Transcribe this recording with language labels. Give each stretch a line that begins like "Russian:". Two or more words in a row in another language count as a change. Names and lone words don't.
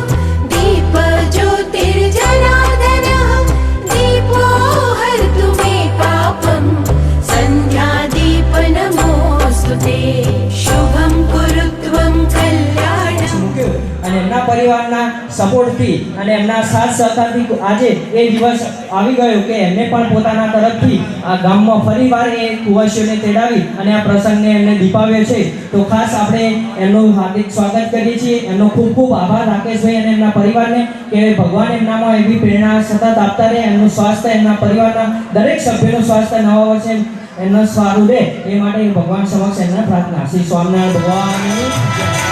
Sanskrit: दीपज्योतिर्जनार्दनः दीपो हर्तु मे पापं सन्ध्यादीप नमोऽस्तु ते शुभं कुरुत्वं कल्याणम्
Gujarati: મૂક્યો અને એમના પરિવારના સપોર્ટથી અને એમના સાથ સહકારથી આજે એ દિવસ આવી ગયો કે એમને પણ પોતાના તરફથી આ ગામમાં ફરીવાર એ કુવાસીઓને તેડાવી અને આ પ્રસંગને એમને દીપાવ્યો છે તો ખાસ આપણે એમનું હાર્દિક સ્વાગત કરીએ છીએ એમનો ખૂબ ખૂબ આભાર રાકેશભાઈ અને એમના પરિવારને કે ભગવાન એમનામાં એવી પ્રેરણા સતત આપતા રહે એમનું સ્વાસ્થ્ય એમના પરિવારના દરેક સભ્યનું સ્વાસ્થ્ય નવા વર્ષે એમનું સારું રહે એ માટે ભગવાન સમક્ષ એમને પ્રાર્થના શ્રી સ્વામિનારાયણ ભગવાનની જય.